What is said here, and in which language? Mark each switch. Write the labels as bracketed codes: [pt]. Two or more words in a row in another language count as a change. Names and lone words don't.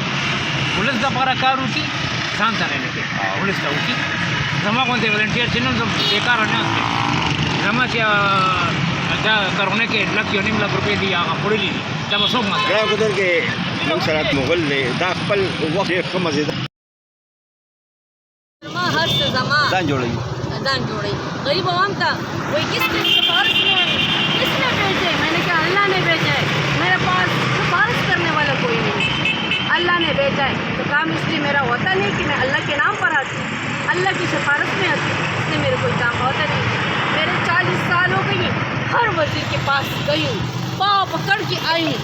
[ps] ولس دپاره کار وکړي ځان ته نه کوي ولس ته وکړي زما غوندې ولنټیر چې نن زه بېکاره ناست یم زما چې دا کرونا کې 1.5 لک روپۍ دي هغه خوړلي دي دا به څوک ماته ګران قدر کې موږ سره مغل دی دا خپل وخت ډېر ښه مزېدار زما هر څه زما ځان جوړوي ځان جوړوي غریب عوام ته [ur] وہی کس نے سفارش میں کس نے بھیجے میں نے کہا اللہ نے بھیجا ہے میرے پاس سفارش کرنے والا کوئی نہیں اللہ نے بھیجا ہے تو کام اس لیے میرا ہوتا نہیں کہ میں اللہ کے نام پر آتی اللہ کی سفارش میں آتی اس لیے میرے کوئی کام ہوتا نہیں میرے 40 سال ہو گئی ہر وزیر کے پاس گئی ہوں پاؤں پکڑ کے آئی ہوں